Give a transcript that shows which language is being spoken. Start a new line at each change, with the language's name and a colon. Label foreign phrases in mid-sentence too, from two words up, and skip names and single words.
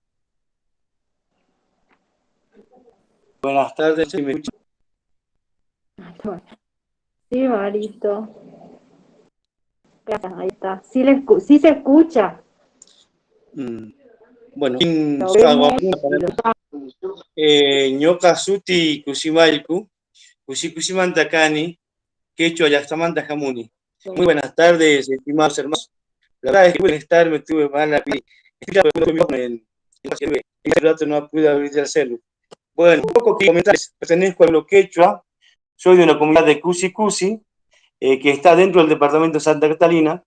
Spanish: Buenas tardes, ¿sí me escuchan? Sí, Marito. Ahí está. Sí se escucha. Bueno, Lo vemos y lo
Quechua: ñoqa suti kusimayku, kusimantakani, quechua llaqtamanta hamuni.
Spanish: Muy buenas tardes, estimados hermanos. La verdad es que pueden estar, me tuve mala en el rato no pude abrir el celu. Bueno, un poco que comentarles, pertenezco a lo quechua, soy de una comunidad de Cusi Cusi, que está dentro del departamento de Santa Catalina.